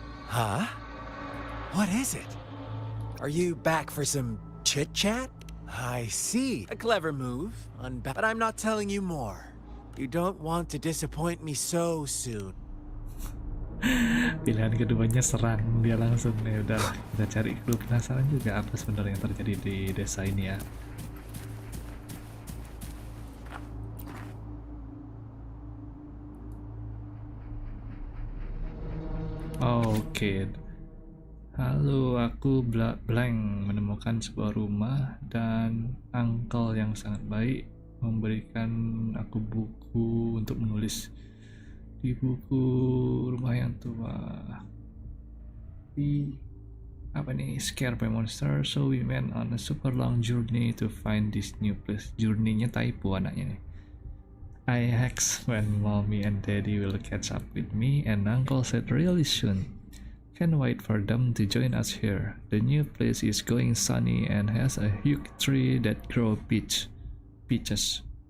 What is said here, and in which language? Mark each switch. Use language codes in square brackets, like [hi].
[en] Huh? What is it? Are you back for some chit-chat? I see. A clever move, but I'm not telling you more. You don't want to disappoint me so soon. [id] Pilihan keduanya serang dia langsung. Ya udah, kita cari clue. Penasaran juga apa sebenarnya yang terjadi di desa ini ya. Oke. Halo, aku Blank menemukan sebuah rumah dan uncle yang sangat baik memberikan aku buku untuk menulis di buku rumah yang tua. Di apa nih? [en] Scared by monster, so we went on a super long journey to find this new place. [id] Journey-nya typo anaknya nih. [en] I asked when mommy and daddy will catch up with me, and uncle said really soon. Can't wait for them to join us here. The new place is going sunny and has a huge tree that grow peaches.